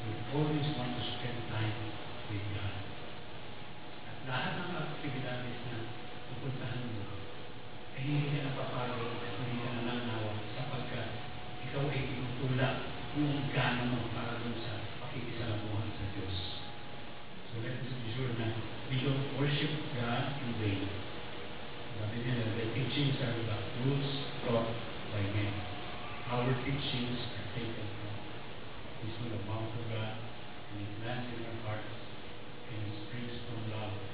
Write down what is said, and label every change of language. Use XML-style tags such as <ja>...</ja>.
<en>always want to spend time with God.</en> <tl>At lahat ng aktibidades na pupuntahan mo, ay hindi ka napapagod at hindi ka nananawa sapagkat ikaw ay tinutulak yung gana mo para dun sa pakikisalamuhan sa Diyos.</tl> <en>So let us be sure na we don't worship God in vain.</en> <tl>Sabi niya,</tl> <en>the teachings are the rules taught by men. Our teachings are taken from this from the mouth of God, and it lands in our hearts, and it springs from love.</en>